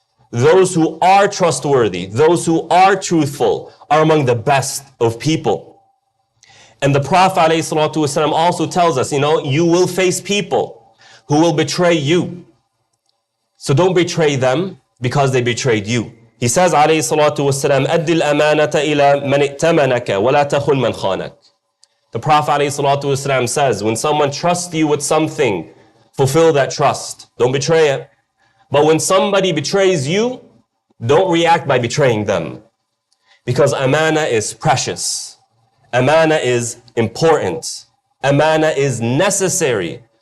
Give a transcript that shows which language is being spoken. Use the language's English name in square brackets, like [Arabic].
[English] Those who are trustworthy, those who are truthful, are among the best of people. And the Prophet ﷺ also tells us, you will face people who will betray you. So don't betray them because they betrayed you. He says, [Arabic] alayhi salatu wasalam, أَدِّ الْأَمَانَةَ إِلَى مَنِ ائْتَمَنَكَ وَلَا تَخُنْ مَنْ خَانَكَ. [English] The Prophet alayhi salatu wasalam says, when someone trusts you with something, fulfill that trust. Don't betray it. But when somebody betrays you, don't react by betraying them. Because amana is precious. Amana is important. Amana is necessary